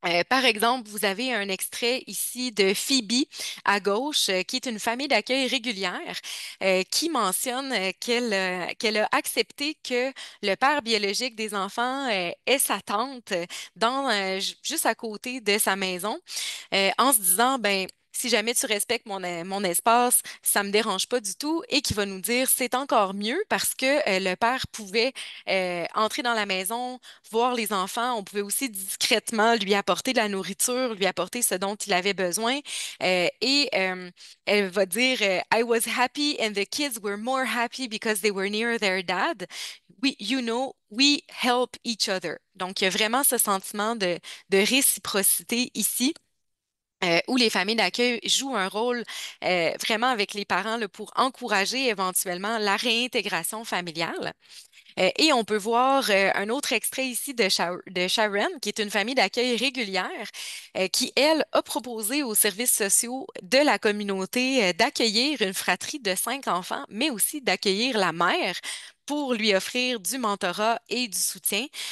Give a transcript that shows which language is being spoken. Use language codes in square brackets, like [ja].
[fr] Par exemple, vous avez un extrait ici de Phoebe à gauche, qui est une famille d'accueil régulière, qui mentionne qu'elle a accepté que le père biologique des enfants est sa tante juste à côté de sa maison, en se disant, ben, si jamais tu respectes mon espace, ça me dérange pas du tout, et qui va nous dire c'est encore mieux parce que le père pouvait entrer dans la maison, voir les enfants. On pouvait aussi discrètement lui apporter de la nourriture, lui apporter ce dont il avait besoin. Elle va dire [en] I was happy and the kids were more happy because they were near their dad. We help each other. [fr] Donc, il y a vraiment ce sentiment de réciprocité ici. Où les familles d'accueil jouent un rôle vraiment avec les parents là, pour encourager éventuellement la réintégration familiale. Et on peut voir un autre extrait ici de Sharon, qui est une famille d'accueil régulière, qui, elle, a proposé aux services sociaux de la communauté d'accueillir une fratrie de 5 enfants, mais aussi d'accueillir la mère pour lui offrir du mentorat et du soutien.